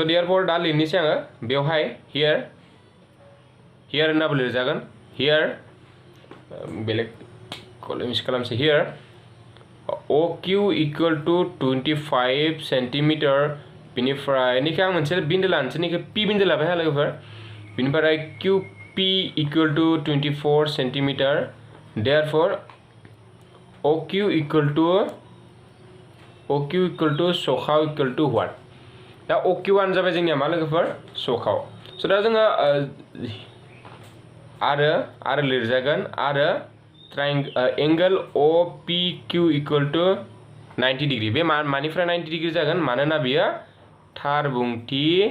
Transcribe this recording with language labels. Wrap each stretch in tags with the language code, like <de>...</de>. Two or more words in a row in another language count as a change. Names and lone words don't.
<brx>देयारफर दा लिरनोसै आङो बेवहाय हियार होननाबो लिरजागोन हियार बेलेग कलम खालामसै हियार OQ</brx> <en>equal to 25 centimeter</en> <brx>बिनिफ्राय निखौ आं मोनसे बिन्दो लानोसै निखौ P बिन्दो लाबाय हा लोगोफोर बिनिफ्राय QP</brx> <en>equal to 24 centimeter therefore OQ equal</en> <brx>टू सखाव</brx> <en>equal to what</en> <brx>दा OQ1 जाबाय जोंनिया मा लोगोफोर सखाव स' दा जोङो आरो लिरजागोन आरो</brx> <en>angle OPQ equal to 90 degree</en> <brx>बे मानिफ्राय 90 डिग्री जागोन मानोना बियो थारबुंथि</brx>